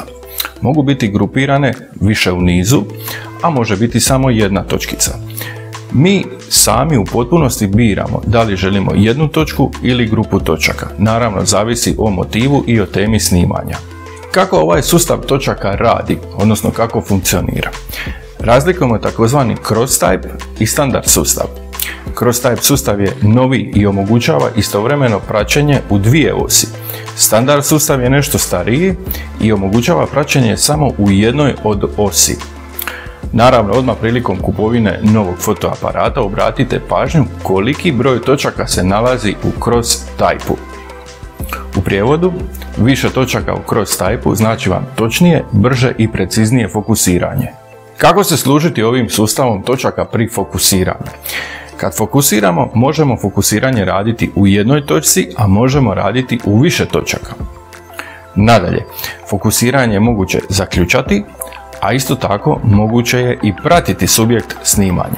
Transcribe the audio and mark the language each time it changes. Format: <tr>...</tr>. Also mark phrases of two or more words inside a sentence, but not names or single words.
<hr>Mogu biti grupirane više u nizu, a može biti samo jedna točkica. Mi sami u potpunosti biramo da li želimo jednu točku ili grupu točaka. Naravno, zavisi o motivu i o temi snimanja. Kako ovaj sustav točaka radi, odnosno kako funkcionira? Razlikujemo takozvani</hr> <en>cross type</en> <hr>i standard sustav.</hr> <en>Cross type</en> <hr>sustav je novi i omogućava istovremeno praćenje u dvije osi. Standard sustav je nešto stariji i omogućava praćenje samo u jednoj od osi. Naravno, odmah prilikom kupovine novog fotoaparata obratite pažnju koliki broj točaka se nalazi u</hr> <en>cross type-</en> <hr>u. U prijevodu, više točaka u</hr> <en>cross type-</en> <hr>u znači vam točnije, brže i preciznije fokusiranje. Kako se služiti ovim sustavom točaka pri fokusiranju? Kad fokusiramo, možemo fokusiranje raditi u jednoj točci, a možemo raditi u više točaka. Nadalje, fokusiranje je moguće zaključati, a isto tako moguće je i pratiti subjekt snimanja.</hr>